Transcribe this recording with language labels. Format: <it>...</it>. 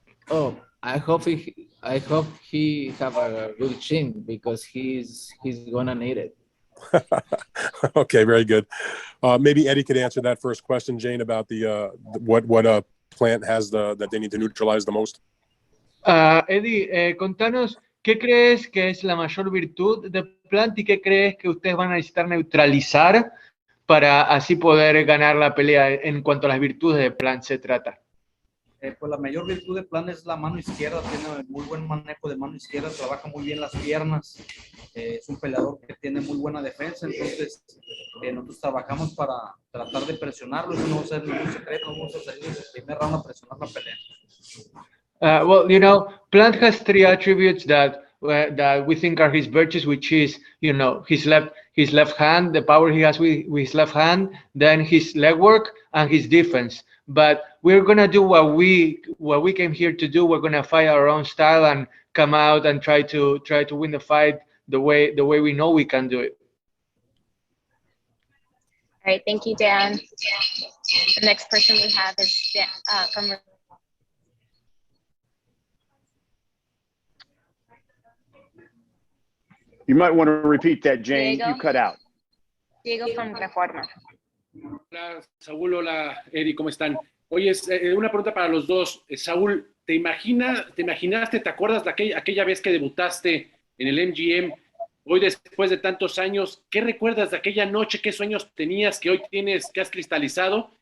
<en>Oh, I hope he have a good chin because he's gonna need it. Okay, very good. Maybe Eddie could answer that first question, Jane, about the what Plant has that they need to neutralize the most.</en> <es>Eddie, contanos, ¿qué crees que es la mayor virtud de Plant y qué crees que ustedes van a necesitar neutralizar para así poder ganar la pelea en cuanto a las virtudes de Plant se trata? Pues la mayor virtud de Plan es la mano izquierda, tiene muy buen manejo de mano izquierda, trabaja muy bien las piernas, es un peleador que tiene muy buena defensa, entonces nosotros trabajamos para tratar de presionarlo, eso no va a ser ningún secreto, vamos a salir desde el primer round a presionar la pelea.</es> <en>Well, you know, Plant has 3 attributes that we think are his virtues, which is, you know, his left hand, the power he has with his left hand, then his leg work and his defense. But we're gonna do what we came here to do. We're gonna fight our own style and come out and try to win the fight the way we know we can do it. All right, thank you, Dan. The next person we have is from. You might want to repeat that, Jane. Diego? You cut out. Diego from Reforma.</en> <es>Hola, Saúl, hola, Eddie, ¿cómo están? Oye, una pregunta para los dos. Saúl, ¿te imaginaste, te acuerdas de aquella vez que debutaste en el MGM? Hoy, después de tantos años, ¿qué recuerdas de aquella noche? ¿Qué sueños tenías que hoy tienes, que has cristalizado?</es>